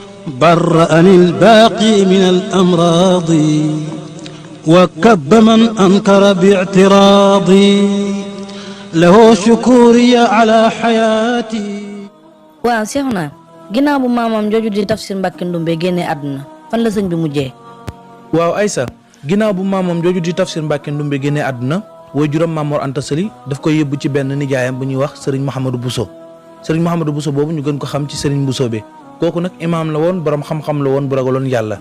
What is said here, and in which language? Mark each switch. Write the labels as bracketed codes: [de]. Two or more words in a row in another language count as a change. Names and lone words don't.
[ar] برأني الباقي من الأمراض وكب من أنكر باعتراضي له شكوري على حياتي. [wo] waaw Seexuna ginnaaw bu maamam jooju di Tafsir Mbàkke Ndumbe génne àdduna fan la sëñ bi mujjee. waaw Aysa ginnaaw bu maamam jooju di Tafsir Mbàkke Ndumbe génne àdduna way juróom Maam Mor Anta Sali daf koy yóbbu ci benn nijaayam bu ñuy wax sëriñ Mouhamadou Bousso. sëriñ Mouhamadou Bousso boobu ñu gën ko xam ci sëriñ Bousso bi kooku nag imaam la woon borom xam-xam la woon bu ragaloon yàlla.